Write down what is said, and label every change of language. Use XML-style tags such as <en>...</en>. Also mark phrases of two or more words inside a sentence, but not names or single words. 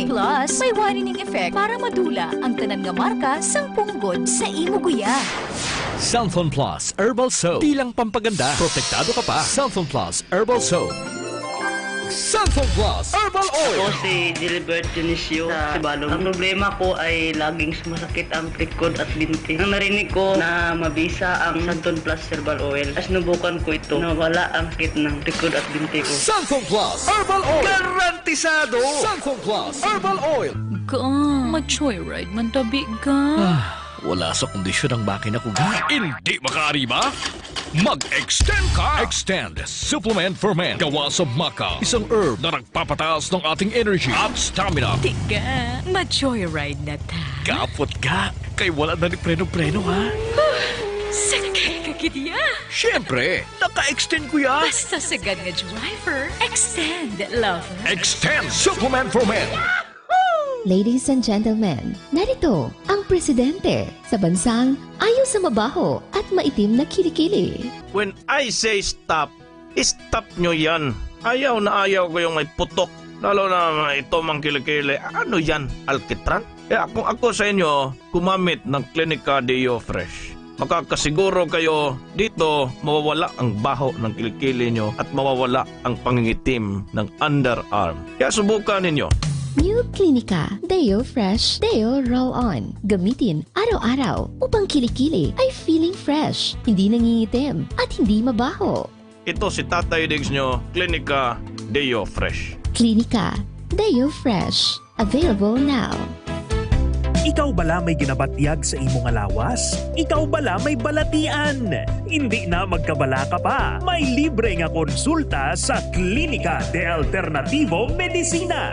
<hil>Plus, may</hil> <en>whitening effect</en> <hil>para madula ang tanan nga marka sang punggod sa imo guya.</hil> <tl>Santon Plus Herbal Soap. Di lang pampaganda, protektado ka pa. Santon Plus Herbal Soap. Santon Plus Herbal Oil. Ako si Gilbert Dionisio sa Sibalong. Ang problema ko ay laging sumasakit ang likod at binti. Nang narinig ko na mabisa ang Santon Plus Herbal Oil, as nubukan ko ito, nawala ang sakit ng likod at binti ko. Santon Plus Herbal Oil. Garantisado! Santon Plus Herbal Oil.</tl> <bik>Ka, ma-joyride man tabi ka.</bik> <tl>Wala sa kondisyon ang makina ko. Hindi makaariba? Mag-extend ka! Extend Supplement for Men. Gawa sa maca. Isang herb na nagpapataas ng ating energy at stamina.</tl> <bik>Tika, ma-joyride na ta.</bik> <hil>Kapot ka. Kay wala na ni preno-preno, ha? Sakay ka kitiya.</hil> <tl>Siyempre, naka-extend ko yan.</tl> <hil>Basta sagad nga driver, extend, lover. Extend Supplement for Men.</hil> <en>Ladies and gentlemen,</en> <tl>narito ang presidente sa bansang ayaw sa mabaho at maitim na kilikili.</tl> <en>When I say stop,</en> <tl>stop nyo yan. Ayaw na ayaw ko yung may putok. Lalo na ito mang kilikili. Ano yan? Alkitran? Kaya kung ako sa inyo, kumamit ng Clinica Deo Fresh. Makakasiguro kayo dito mawawala ang baho ng kilikili nyo at mawawala ang pangingitim ng underarm. Kaya subukan ninyo. New Clinica Deo Fresh Deo Roll-On. Gamitin araw-araw upang kilikili ay</tl> <en>feeling fresh,</en> <tl>hindi nangingitim at hindi mabaho. Ito si Tatay Diggs nyo, Clinica Deo Fresh.</tl> <en>Clinica Deo Fresh. Available now.</en> <hil>Ikaw bala may ginabatyag sa imong alawas? Ikaw bala may balatian? Hindi na magkabala ka pa. May libre nga konsulta sa Klinika de Alternativo Medicina.</hil>